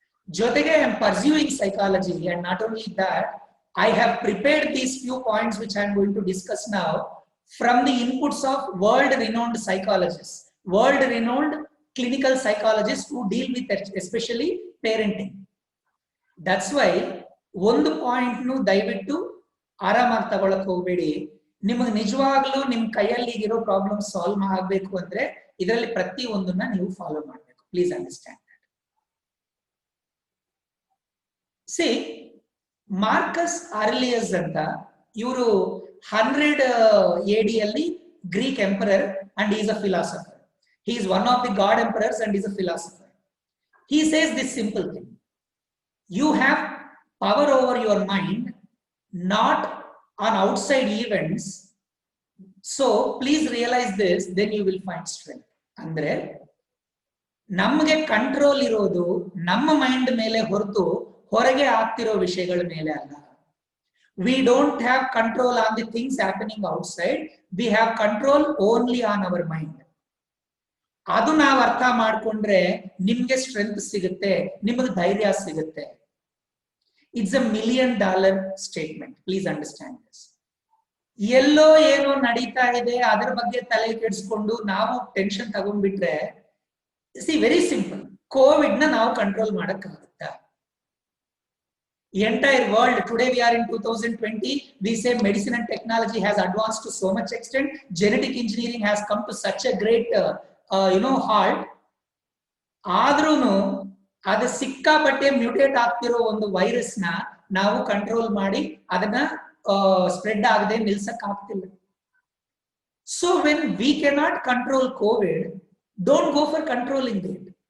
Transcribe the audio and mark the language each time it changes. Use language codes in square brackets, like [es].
[en] ಜೊತೆಗೆ I am pursuing psychology, and not only that, I have prepared these few points which I am going to discuss now from the inputs of world-renowned psychologists, world-renowned clinical psychologists who deal with especially parenting. That's why [kn] ಒಂದು point ನು ದಯವಿಟ್ಟು ಆರಾಮಾಗಿ ತಗೊಳಕ್ ಹೋಗಬೇಡಿ. ನಿಮಗೆ ನಿಜವಾಗ್ಲೂ ನಿಮ್ ಕೈಯಲ್ಲಿ ಇರೋ ಪ್ರಾಬ್ಲಮ್ ಸಾಲ್ವ್ ಆಗಬೇಕು ಅಂದ್ರೆ ಇದರಲ್ಲಿ ಪ್ರತಿ ಒಂದನ್ನ ನೀವು ಫಾಲೋ ಮಾಡಬೇಕು. [en] Please understand that. See Marcus Aurelius [kn] ಅಂತ ಇವರು [en] 100 AD ಅಲ್ಲಿ Greek emperor and is a philosopher. He is one of the god emperors and is a philosopher. He says this simple thing: you have power over your mind, not on outside events. So please realize this, then you will find strength. [kn] Andre ನಮಗೆ control ಇರೋದು ನಮ್ಮ mind ಮೇಲೆ ಹೊರತು ಹೊರಗೆ ಆಗ್ತಿರೋ ವಿಷಯಗಳ ಮೇಲೆ ಅಲ್ಲ. [en] We don't have control on the things happening outside. We have control only on our mind. [kn] ಅದು ನಾವು ಅರ್ಥ ಮಾಡ್ಕೊಂಡ್ರೆ ನಿಮ್ಗೆ ಸ್ಟ್ರೆಂತ್ ಸಿಗುತ್ತೆ, ನಿಮಗೆ ಧೈರ್ಯ ಸಿಗುತ್ತೆ. [en] It's a $1 million statement. Please understand this. [kn] ಎಲ್ಲೋ ಏನೋ ನಡೀತಾ ಇದೆ ಅದರ ಬಗ್ಗೆ ತಲೆ ಕೆಡಿಸ್ಕೊಂಡು ನಾವು tension ತಗೊಂಡ್ಬಿಟ್ರೆ, [en] see very simple, [kn] Covid ನ ನಾವು control ಮಾಡಕ್ಕಾಗುತ್ತಾ? [en] Entire world today, we are in 2020, we say medicine and technology has advanced to so much extent, genetic engineering has come to such a great halt. [kn] ಆದ್ರೂನು ಅದು ಸಿಕ್ಕಾಪಟ್ಟೆ mutate ಆಗ್ತಿರೋ ಒಂದು virus ನ ನಾವು control ಮಾಡಿ ಅದನ್ನ ಸ್ಪ್ರೆಡ್ ಆಗದೆ ನಿಲ್ಸಕ್ ಆಗ್ತಿಲ್ಲ. [en] So when we cannot control COVID, don't go for controlling it.